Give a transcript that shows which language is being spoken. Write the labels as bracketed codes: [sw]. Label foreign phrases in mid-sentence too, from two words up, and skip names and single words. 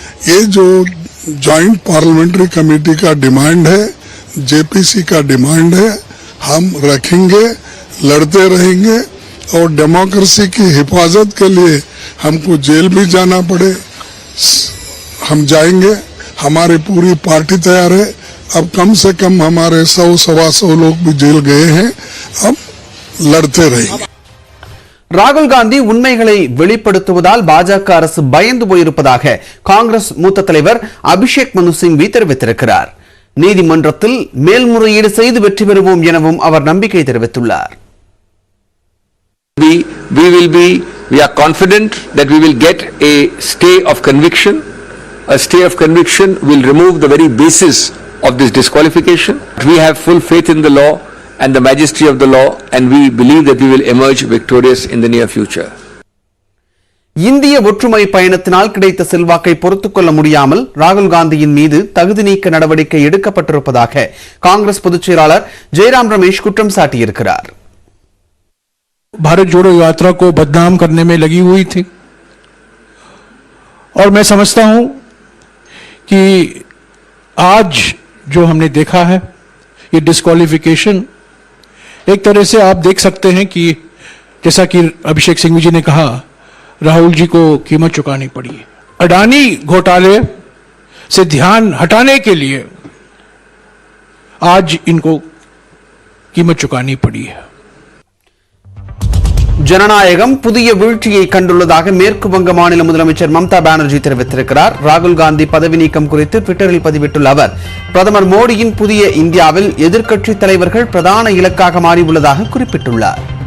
[hi] ये जो जॉइंट पार्लियामेंट्री कमेटी का डिमांड है जेपीसी का डिमांड है, हम रखेंगे, लड़ते रहेंगे और डेमोक्रेसी की हिफाजत के लिए हमको जेल भी जाना पड़े हम जाएंगे। हमारी पूरी पार्टी तैयार है। अब कम से कम हमारे 100-125 लोग भी जेल गए हैं। अब लड़ते रहेंगे। [ta] ராகுல் காந்தி உண்மைகளை வெளிப்படுத்துவதால் பாஜக அரசு பயந்து போயிருப்பதாக காங்கிரஸ் மூத்த தலைவர் அபிஷேக் மனு சிங்வி தெரிவித்திருக்கிறார். நீதிமன்றத்தில் மேல்முறையீடு செய்து வெற்றி பெறுவோம் எனவும் அவர் நம்பிக்கை தெரிவித்துள்ளார். [en] We are confident that we will get a stay of conviction. A stay of conviction will remove the very basis of this disqualification. We have full faith in the law and the majesty of the law, and we believe that we will emerge victorious in the near future. [ta] இந்திய ஒற்றுமை பயணத்தினால் கிடைத்த செல்வாக்கை பொறுத்துக் கொள்ள முடியாமல் ராகுல் காந்தியின் மீது தகுதி நீக்க நடவடிக்கை எடுக்கப்பட்டிருப்பதாக காங்கிரஸ் பொதுச் செயலாளர் ஜெயராம் ரமேஷ் குற்றம் சாட்டியிருக்கிறார். [hi] भारत जोड़ो यात्रा को बदनाम करने में लगी हुई थी और मैं समझता हूं कि आज जो हमने देखा है ये डिस्क्वालिफिकेशन एक तरह से आप देख सकते हैं कि जैसा कि अभिषेक सिंघवी जी ने कहा, राहुल जी को कीमत चुकानी पड़ी। अडानी घोटाले से ध्यान हटाने के लिए आज इनको कीमत चुकानी पड़ी है. [ta] ஜனநாயகம் புதிய வீழ்ச்சியை கண்டுள்ளதாக மேற்கு வங்க மாநில முதலமைச்சர் மம்தா பானர்ஜி தெரிவித்திருக்கிறார். ராகுல் காந்தி பதவி நீக்கம் குறித்து ட்விட்டரில் பதிவிட்டுள்ள அவர், பிரதமர் மோடியின் புதிய இந்தியாவில் எதிர்க்கட்சி தலைவர்கள் பிரதான இலக்காக மாறியுள்ளதாக குறிப்பிட்டுள்ளார்.